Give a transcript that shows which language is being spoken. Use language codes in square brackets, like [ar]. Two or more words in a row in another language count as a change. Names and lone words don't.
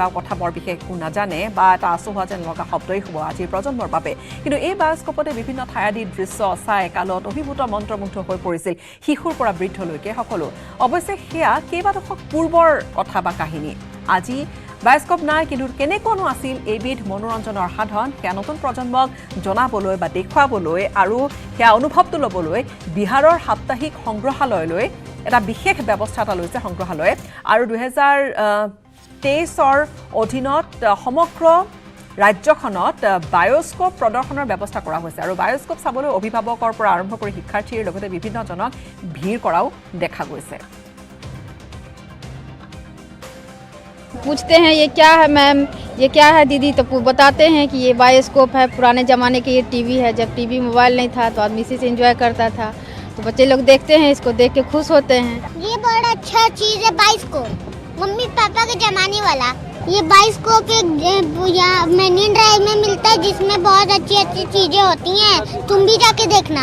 [as] কথা বৰ বিশেষ নাজানে বা এটা আচহুৱা যেন লগা শব্দই হ'ব আজিৰ প্ৰজন্মৰ বাবে কিন্তু এই বায়োস্কোপতে বিভিন্ন ঠাইআদিৰ দৃশ্য চাই কালত অভিভূত মন্ত্ৰমুগ্ধ হৈ পৰিছিল শিশুৰ পৰা বৃদ্ধলৈকে সকলো অৱশ্যে সেয়া কেইবা দশক পূৰ্বৰ কথা বা কাহিনী আজি বায়োস্কোপ নাই কিন্তু কেনেকুৱানো আছিল এইবিধ মনোৰঞ্জনৰ সাধন সেয়া নতুন প্ৰজন্মক জনাবলৈ বা দেখুৱাবলৈ আৰু সেয়া অনুভৱটো ল'বলৈ বিহাৰৰ সাপ্তাহিক সংগ্ৰহালয়লৈ এটা বিশেষ ব্যৱস্থা এটা লৈছে সংগ্ৰহালয়ে আৰু 2023ৰ অধীনত সমগ্ৰ ৰাজ্যখনত বায়োস্কোপ প্ৰদৰ্শনৰ ব্যৱস্থা কৰা হৈছে আৰু বায়োস্কোপ চাবলৈ অভিভাৱকৰ পৰা আৰম্ভ কৰি শিক্ষাৰ্থীৰ লগতে বিভিন্নজনক ভিৰ কৰাও দেখা গৈছে [hi] पूछते हैं ये क्या है मैम ये क्या है दीदी तो बताते हैं कि ये बायोस्कोप है पुराने ज़माने के ये टीवी है जब टीवी मोबाइल नहीं था तो आदमी इसी से एंजॉय करता था तो बच्चे लोग देखते हैं इसको देख के खुश होते हैं ये बड़ा अच्छा चीज़ है बायोस्कोप मम्मी पापा के ज़माने वाला ये बायोस्कोप यहाँ मरीन ड्राइव में मिलता है जिसमें बहुत अच्छी अच्छी चीज़ें होती हैं तुम भी जाके देखना